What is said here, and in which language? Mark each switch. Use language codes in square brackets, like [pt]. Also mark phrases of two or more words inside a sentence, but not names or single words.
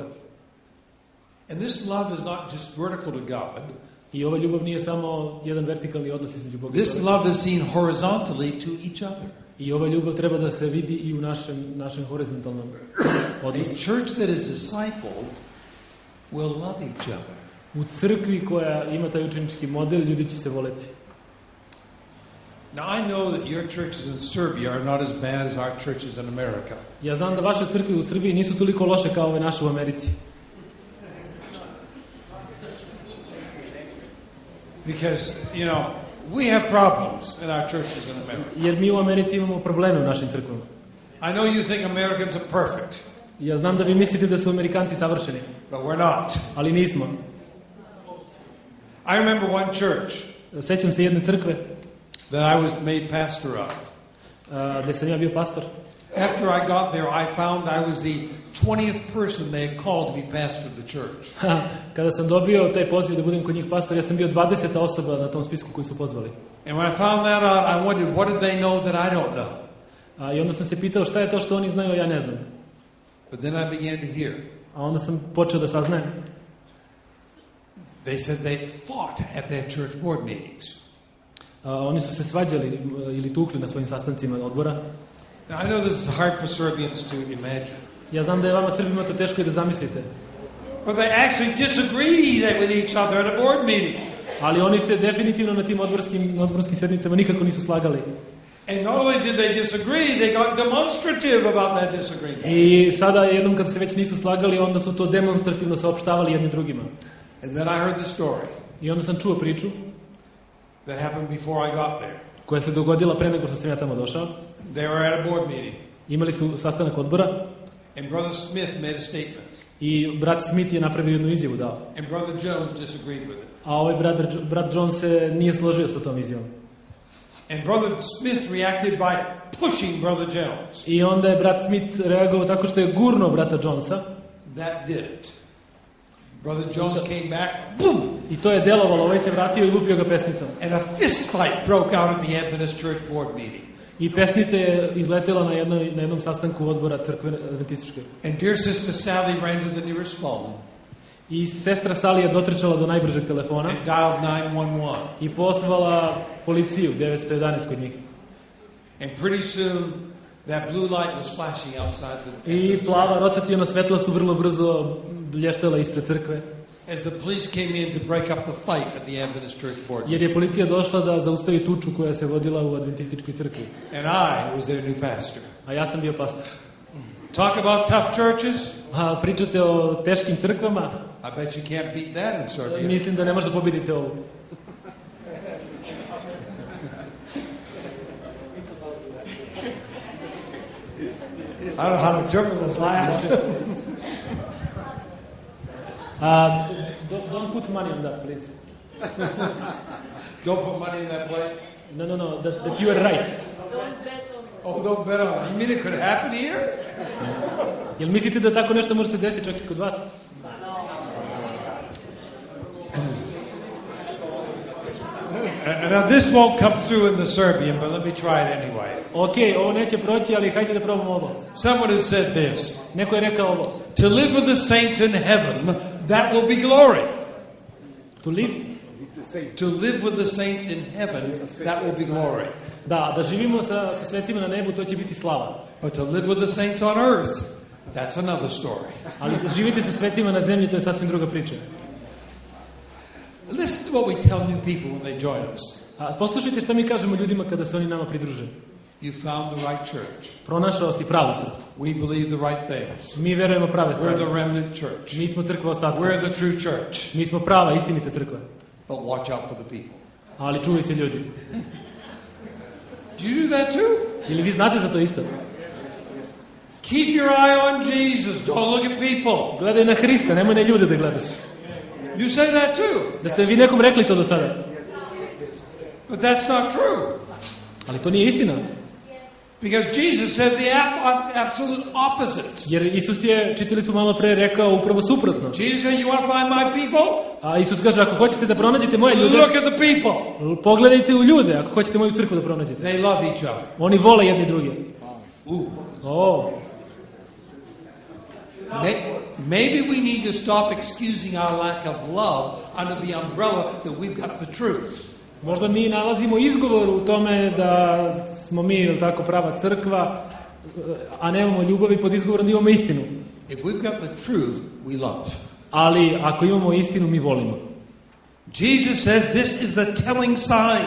[en] And this love is not just vertical to God. [sr] I ova ljubav nije samo jedan vertikalni odnos između Boga i [en] This [sr] čovjeka. [en] love is seen horizontally to each other. [sr] I ova ljubav treba da se vidi i u našem horizontalnom odnosu. [en] A church that is discipled will love each other. [sr] U crkvi koja ima taj učenički model, ljudi će se voleti. [en] Now I know that your churches in Serbia are not as bad as our churches in America. [sr] Ja znam da vaše crkve u Srbiji nisu toliko loše kao ove naše u Americi. [en] Because, we have problems in our churches in America. [sr] Jer mi u Americi imamo probleme u našim crkvama. [en] I know you think Americans are perfect. [sr] Ja znam da vi mislite da su Amerikanci savršeni, [en] but we're not. [sr] ali nismo. [en] I remember one church [sr] Sećam se jedne crkve [en] that I was made pastor of. [sr] gde sam ja bio pastor. [en] After I got there, I found I was the 20th person they had called to be pastor of the church. [sr] Kada sam dobio taj poziv da budem kod njih pastor, ja sam bio 20. osoba na tom spisku koji su pozvali. [en] And when I found that out, I wondered, what did they know that I don't know? [sr] I onda sam se pitao šta je to što oni znaju, a ja ne znam. [en] But then I began to hear. [sr] A onda sam počeo da saznajem. [en] They said they fought at their church board meetings. [sr] Oni su se svađali ili tukli na svojim sastancima odbora. [en] Now, I know this is hard for Serbians to imagine. [sr] Ja znam da je vama Srbima to teško i da zamislite. [en] But they actually disagreed with each other at a board meeting. [sr] Ali oni se definitivno na tim odborskim sednicama nikako nisu slagali. [en] And not only did they disagree, they got demonstrative about that disagreement. [sr] I sada jednom kad se već nisu slagali, onda su to demonstrativno saopštavali jedni drugima. [en] And then I heard the story [sr] I onda sam čuo priču [en] that happened before I got there. [sr] koja se dogodila pre nego što sam ja tamo došao. [en] They were at a board meeting. [sr] Imali su sastanak odbora. [en] And Brother Smith made a statement. [sr] I brat Smith je napravio jednu izjavu dao. [en] And Brother Jones disagreed with it. [sr] A ovaj brat Jones se nije složio sa tom izjavom. [en] And Brother Smith reacted by pushing Brother Jones. [sr] I onda je brat Smith reagovao tako što je gurnuo brata Jonesa. [en] That did it. Brother Jones came back, boom! [sr] I to je delovalo, ovaj se vratio i lupio ga pesnicom. [en] And a fist fight broke out at the Adventist Church Board meeting. [sr] I pesnica je izletela na jednom sastanku odbora crkve adventističke. [en] And dear sister Sally ran to the nearest phone. [sr] I sestra Sally je dotrčala do najbržeg telefona. [en] And dialed 911. [sr] I pozvala policiju 911 kod njih. [en] And pretty soon that blue light was flashing outside the. [sr] I plava rotaciona svetla su vrlo brzo blještala ispred crkve. [en] As the police came in to break up the fight at the Adventist Church Board. [sr] Jer je policija došla da zaustavi tuču koja se vodila u adventističkoj crkvi. [en] And I was their new pastor. [sr] A ja sam bio pastor. [en] Talk about tough churches. [sr] A pričate o teškim crkvama? [en] I bet you can't beat that in Serbia. [sr] Mislim da ne možete pobediti ovu. [en] I don't know how to interpret this last. Don't put money on that, please. Don't put money in that plate. No, that you are right. Don't bet on it. Oh, don't bet on it. You mean it could happen here? [sr] Jel mislite da tako nešto može se desiti čak i kod vas? [en] Now this won't come through in the Serbian, but let me try it anyway. [sr] Ok, ovo neće proći, ali hajde da probamo ovo. [en] Someone has said this. [sr] Neko je rekao ovo. [en] To live with the saints in heaven, that will be glory. To live? To live with the saints in heaven, that will be glory. [sr] Da živimo sa svecima na nebu, to će biti slava. [en] But to live with the saints on earth, that's another story. [sr] Ali živiti sa svecima na zemlji, to je sasvim druga priča. [en] Listen to what we tell new people when they join us. [sr] A poslušajte šta mi kažemo ljudima kada se oni nama pridruže. [en] You found the right church. [sr] Pronašao si pravu crkvu. [en] We believe the right things. [sr] Mi verujemo prave [en] We're [sr] stvari. [en] the remnant church. [sr] Mi smo crkva ostatka. [en] We're the true church. [sr] Mi smo prava, istinita crkva. [en] But watch out for the people. [sr] Ali čuvaj se ljudi. [en] Do you do that too? [sr] Ili vi znate za to isto? [en] Keep your eye on Jesus. Don't look at people. [sr] Gledaj na Hrista, nemoj na ljude da gledaš. [en] You say that too. [sr] Da ste vi nekom rekli to do sada. [en] But that's not true. [sr] Ali to nije istina. [en] Because Jesus said the absolute opposite. [sr] Jer Isus je, čitali smo malo pre, rekao upravo suprotno. [en] Jesus said, you want to find my people? [sr] A Isus kaže, ako hoćete da pronađete moje ljude, [en] Look at the people. [sr] pogledajte u ljude, ako hoćete moju crkvu da pronađete. [en] They love each other. [sr] Oni vole jedni druge. Ooh. [en] Maybe we need to stop excusing our lack of love under the umbrella that we've got the truth. [sr] Možda mi nalazimo izgovor u tome da smo mi, ili tako, prava crkva, a nemamo ljubavi pod izgovorom da imamo istinu. [en] If we've got the truth, we love. [sr] Ali ako imamo istinu, mi volimo. [en] Jesus says this is the telling sign.